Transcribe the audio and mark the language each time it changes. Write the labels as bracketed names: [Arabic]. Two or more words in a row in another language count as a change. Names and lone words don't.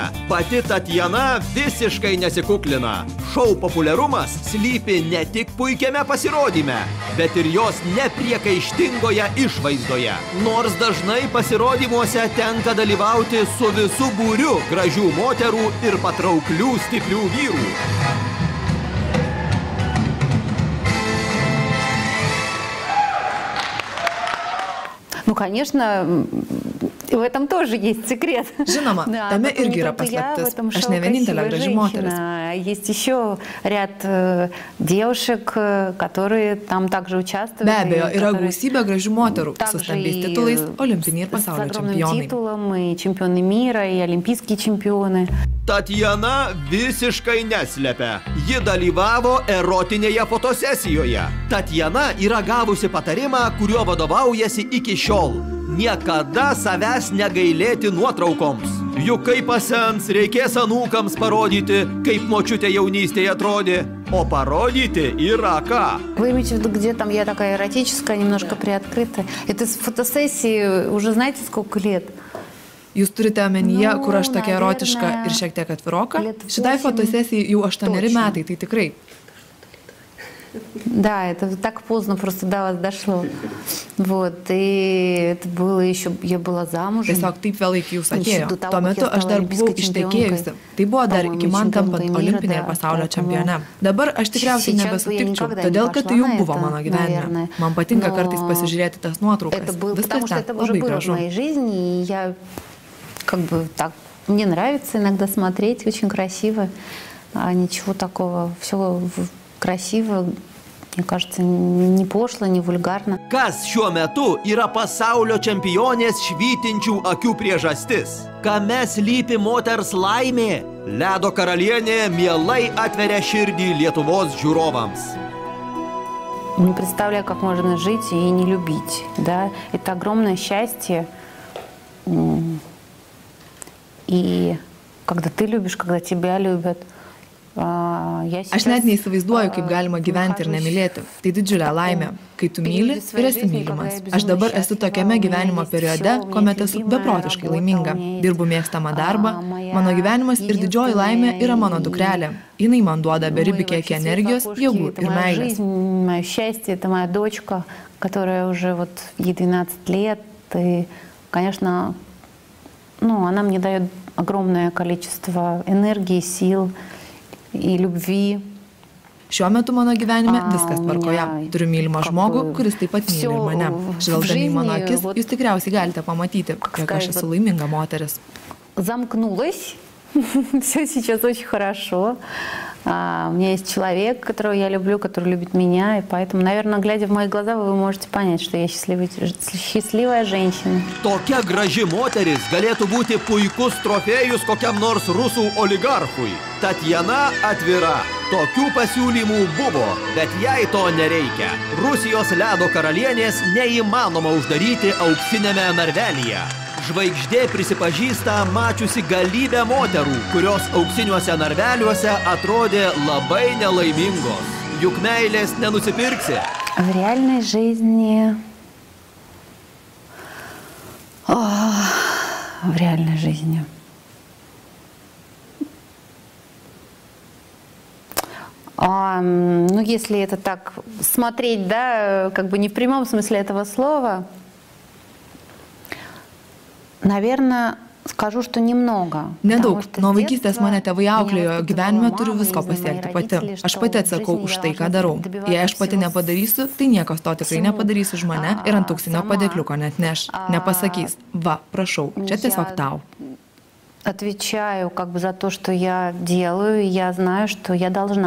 [Lithuanian] Pati Tatjana visiškai nesikuklina. Šou populiarumas slypi ne tik puikiame pasirodyme, bet ir jos nepriekaištingoje išvaizdoje. Nors dažnai pasirodymuose tenka dalyvauti su visu būriu gražių moterų ir patrauklių stiprių vyrų. [Russian] Ну, конечно, в этом тоже есть секрет. [Lithuanian] Žinoma, tame irgi yra paslaptis. Aš ne vienintelė graži moteris. [Russian] Есть еще ряд девушек, которые там также участвуют. [Lithuanian] Be abejo, yra gausybė gražių moterų su stambiais titulais, olimpiniai ir pasaulio čempionai. [Russian] Титулом, и чемпионы мира, и олимпийские чемпионы. [Lithuanian] Tatjana visiškai neslepia. Ji dalyvavo erotinėje fotosesijoje. Tatjana yra gavusi patarimą, kuriuo vadovaujasi iki šiol. Niekada savęs negailėti nuotraukoms. Juk kai pasens, reikės anūkams parodyti, kaip močiutė jaunystėje atrodė. O parodyti yra ką. [Russian] Вы имеете в виду, где там я такая эротическая, немножко приоткрытая? Это с фотосессии уже знаете сколько лет? [Lithuanian] Jūs turite omenyje, kur aš tokia erotiška ir šiek tiek atviroka? Šitai fotosesijai jau 8 metai, tai tikrai. [Russian] Да, это так поздно просто до вас дошло. Вот, и это было еще, я была замужем. [Lithuanian] Tiesiog taip vėlai iki jūsų atėjo. Tuo metu aš dar buvau ištekėjusi. Tai buvo dar iki man tampant olimpinė pasaulio čempione. Dabar aš tikriausiai nebesutikčiau, todėl kad tai jau buvo mano gyvenime. Man patinka kartais pasižiūrėti tas nuotraukas. Viskas ten labai gražu. [Russian] Я как бы так, мне нравится иногда смотреть, очень красиво, ничего такого, все красиво, мне кажется, не пошло, не вульгарно. [Lithuanian] Kas šiuo metu yra pasaulio čempionės švytinčių akių priežastis? Kame slypi moters laimė? Ledo karalienė mielai atveria širdį Lietuvos žiūrovams. [Russian] Не представляю, как можно жить и не любить, да? Это огромное счастье. И когда ты любишь, когда тебя любят. [Lithuanian] Aš net neįsivaizduoju, kaip galima gyventi ir nemylėti. Tai didžiulė laimė, kai tu myli ir esi mylimas. Aš dabar esu tokiame gyvenimo periode, kuomet esu beprotiškai laiminga. Dirbu mėgstamą darbą, mano gyvenimas ir didžioji laimė yra mano dukrelė. Jinai man duoda beribį kiekį energijos, jėgų ir meilės. [Russian] Мое счастье, это моя дочка, которая уже вот ей 12 лет. И, конечно, ну, она мне дает огромное количество энергии, сил и любви. [Lithuanian] Šiuo metu mano gyvenime viskas tvarkoje. Turiu mylimą žmogų, kuris taip pat myli ir mane. Žvelgdami į mano akis, jūs tikriausiai galite pamatyti, kiek aš esu laiminga moteris. [Russian] Замкнулась. Все сейчас очень хорошо. У меня есть человек, которого я люблю, который любит меня, и поэтому, наверное, глядя в мои глаза, вы можете понять, что я счастливая женщина. [Lithuanian] Tokia graži moteris galėtų būti puikus trofėjus kokiam nors rusų oligarchui. Tatjana atvira. Tokių pasiūlymų buvo, bet jai to nereikia. Rusijos ledo karalienės neįmanoma uždaryti auksinėme narvelyje. Žvaigždė prisipažįsta mačiusi galybę moterų, kurios auksiniuose narveliuose atrodė labai nelaimingos. Juk meilės nenusipirksi. [Russian] В реальной жизни... В реальной жизни... Ну, если это так смотреть, да, как бы не в прямом смысле этого слова, наверное, Скажу, что немного. [Lithuanian] Nedaug. Nuo vaikystės mane tėvai auklėjo, gyvenime turiu visko pasiekti pati. Aš pati atsakau už tai, ką darau. Jei aš pati nepadarysiu, tai niekas to tikrai nepadarys už mane ir ant auksinio padėkliuko net neš. Nepasakys, va, prašau, čia tiesiog tau. [Russian] Отвечаю как бы за то, что я делаю, и я знаю, что я должна.